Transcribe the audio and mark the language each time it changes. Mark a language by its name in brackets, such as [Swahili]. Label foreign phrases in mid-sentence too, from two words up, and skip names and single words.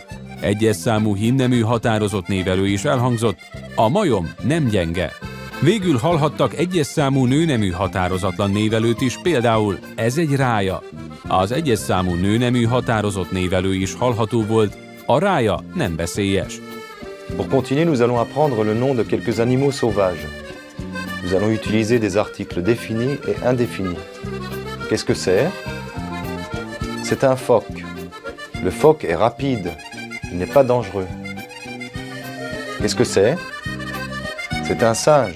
[Hungarian] Egyes számú hímnemű határozott névelő is elhangzott, a majom nem gyenge. Végül hallhattak egyes számú nőnemű határozatlan névelőt is, például ez egy rája. Az egyes számú nőnemű határozott névelő is hallható volt, a rája nem veszélyes. [French] Pour continuer, nous allons apprendre le nom de quelques animaux sauvages. Nous allons utiliser des articles définis et indéfinis. Qu'est-ce que c'est? C'est un phoque. Le phoque est rapide. Il n'est pas dangereux. Qu'est-ce que c'est? C'est un singe.